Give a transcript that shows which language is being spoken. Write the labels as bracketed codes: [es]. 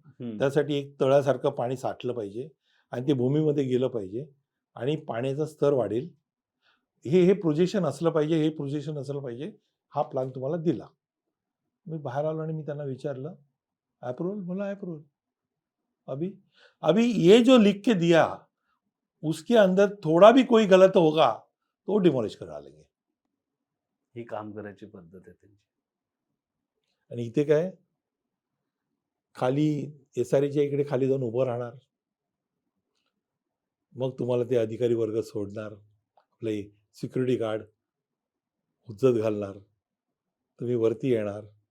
[mr] हं. त्यासाठी एक तळ्यासारखं पाणी साठलं पाहिजे आणि ते भूमीमध्ये गेलं पाहिजे आणि पाण्याचा स्तर वाढेल. हे प्रोजेक्शन असलं पाहिजे, हे प्रोजेक्शन असलं पाहिजे. हा प्लॅन तुम्हाला दिला. मी बाहेर आलो आणि मी त्यांना विचारलं, "अप्रूव्हल?" बोला, "अप्रूव्हल." [hi] "अभी अभी ये जो लिख के दिया, उसके अंदर थोड़ा भी कोई गलत होगा, तो डिमॉलिश करा लेंगे." [mr] ही काम करायची पद्धत आहे त्यांची. आणि इथे काय? खाली SREच्या इकडे खाली जाऊन उभं राहणार. मग तुम्हाला ते अधिकारी वर्ग सोडणार. आपले सिक्युरिटी गार्ड हुज्जत घालणार. तुम्ही वरती येणार.